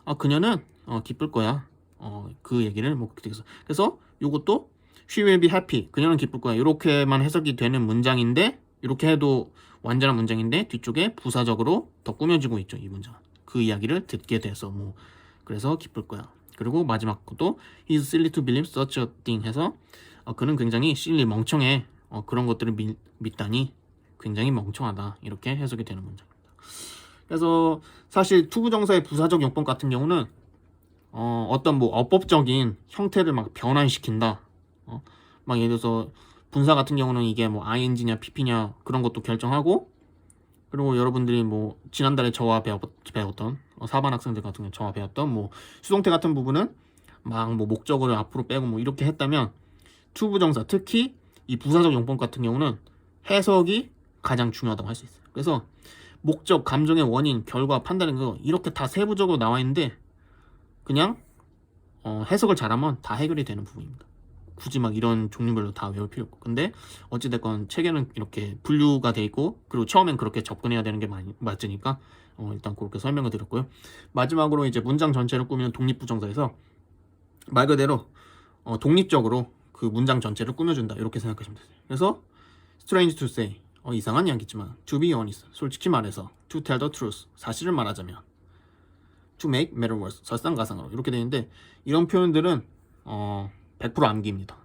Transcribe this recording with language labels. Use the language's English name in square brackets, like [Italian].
[Korean] 그녀는 기쁠 거야. 그 얘기를 뭐 그래서 요것도 [English] she will be happy. [Korean] 그녀는 기쁠 거야. 이렇게만 해석이 되는 문장인데 이렇게 해도 완전한 문장인데 뒤쪽에 부사적으로 더 꾸며지고 있죠. 이 문장. 그 이야기를 듣게 돼서 뭐 그래서 기쁠 거야. 그리고 마지막 것도 [English] he's silly to believe such a thing [Korean] 해서 그는 굉장히 silly 멍청해. 그런 것들을 믿다니 굉장히 멍청하다. 이렇게 해석이 되는 문장입니다. 그래서 사실 투부정사의 부사적 용법 같은 경우는 어떤 뭐 어법적인 형태를 막 변환시킨다. 막 예를 들어서 분사 같은 경우는 이게 뭐 ing냐 pp냐 그런 것도 결정하고 그리고 여러분들이 뭐 지난달에 저와 배웠던 4반 학생들 같은 경우 저와 배웠던 뭐 수동태 같은 부분은 막 뭐 목적어를 앞으로 빼고 뭐 이렇게 했다면 투부정사 특히 이 부사적 용법 같은 경우는 해석이 가장 중요하다고 할 수 있어요. 그래서 목적, 감정의 원인, 결과, 판단인 거 이렇게 다 세부적으로 나와 있는데 그냥 해석을 잘하면 다 해결이 되는 부분입니다. 굳이 막 이런 종류별로 다 외울 필요 없고 근데 어찌됐건 책에는 이렇게 분류가 돼 있고 그리고 처음엔 그렇게 접근해야 되는 게 맞으니까 일단 그렇게 설명을 드렸고요. 마지막으로 이제 문장 전체를 꾸미는 독립부정사에서 말 그대로 독립적으로 그 문장 전체를 꾸며준다 이렇게 생각하시면 되세요. 그래서 [English] strange to say [Korean] 이상한 이야기지만 [English] to be honest [Korean] 솔직히 말해서 [English] to tell the truth [Korean] 사실을 말하자면 [English] to make matter worse [Korean] 설상가상으로 이렇게 되는데 이런 표현들은 100% 암기입니다.